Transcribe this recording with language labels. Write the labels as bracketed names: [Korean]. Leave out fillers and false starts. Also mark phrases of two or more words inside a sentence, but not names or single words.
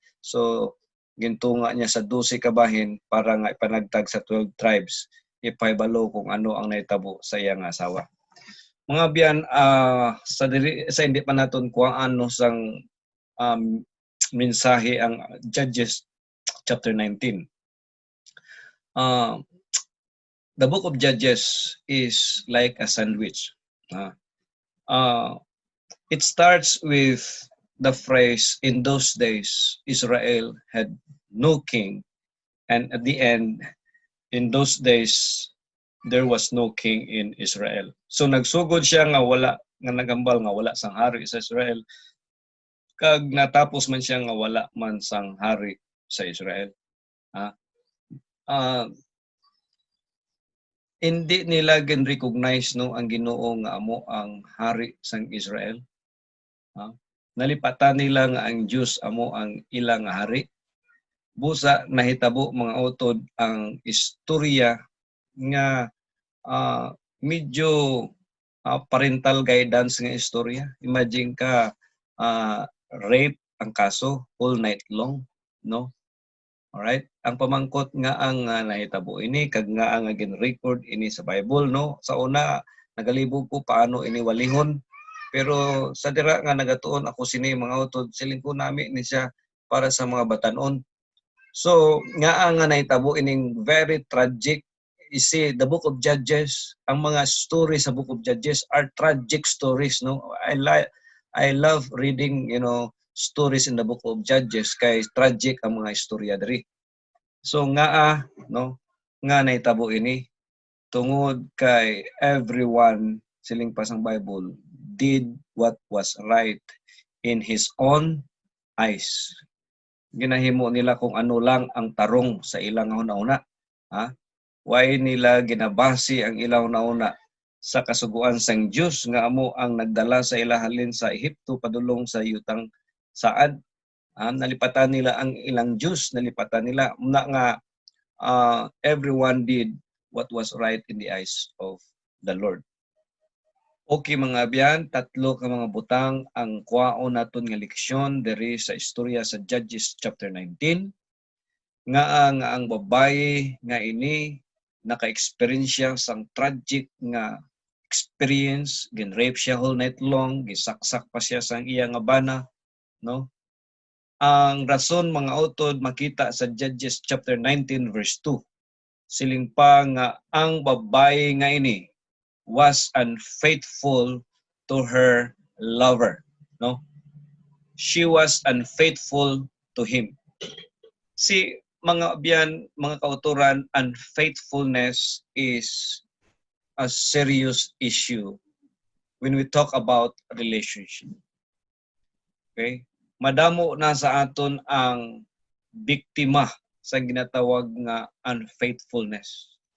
[Hiligaynon] So gintunga niya sa 12 ka bahin para nga ipanagtag sa 12 tribes. Ipahibalo kung ano ang naitabo sa iyang asawa. Mga biyan, sa hindi pa naton kuang ano sang mensahe ang Judges chapter 19. [English] The book of Judges is like a sandwich. It starts with the phrase, in those days, Israel had no king. And at the end, in those days, there was no king in Israel. [Hiligaynon] So nagsugod siya nga wala, nga nagambal nga wala sang hari sa Israel. Kag natapos man siya nga wala man sang hari sa Israel. Hindi nila gin-recognize no ang Ginoo nga amo ang hari sang Israel. Nalipatan nila nga ang Diyos amo ang ilang hari. Busa nahitabo mga utod ang istorya nga medyo [English] parental guidance [Hiligaynon] nga istorya. Imagine ka rape ang kaso [English] all night long, [Hiligaynon] no? Alright? Ang pamangkot nga ang nahitabo ini kag nga ang gin-record ini sa Bible, no? Sa una nagalibog ko paano ini walihon, pero sa dira nga nagatuon ako sini mga utod siling ko nami ni siya para sa mga batanon. So nga ang nahitabo ining [English] very tragic. You see, the book of Judges, [Hiligaynon] ang mga [English] stories sa book of Judges are tragic stories, no? I love reading, stories in the book of Judges [Hiligaynon] kay tragic ang mga istorya diri. So nga no, nga nahitabo ini tungod kay everyone siling pasang Bible [English] did what was right in his own eyes. [Hiligaynon] Ginahimo nila kung ano lang ang tarong sa ilang una-una. Why nila ginabasi ang ilang una-una sa kasuguan sang Dios nga amo ang nagdala sa ilahalin sa Ehipto padulong sa yutang saad. Nalipatan nila ang ilang Diyos, nalipatan nila nga [English] everyone did what was right in the eyes of the Lord. [Hiligaynon] Okay mga biyan, tatlo ka mga butang ang kuwaon naton nga leksyon diri sa istorya sa Judges chapter 19. Nga ang babaye nga ini naka-experience sang tragic nga experience, gin-rape siya [English] whole night long, [Hiligaynon] gisaksak pa siya sang iya nga bana, no? Ang rason mga utod makita sa Judges chapter 19 verse 2. Siling pa nga ang babaye nga ini [English] was unfaithful to her lover, [Hiligaynon] no? [English] She was unfaithful to him. [Hiligaynon] Si mga biyan, mga kauturan, [English] unfaithfulness is a serious issue when we talk about relationship. Okay? [Hiligaynon] Madamo na sa aton ang biktima sa ginatawag nga unfaithfulness.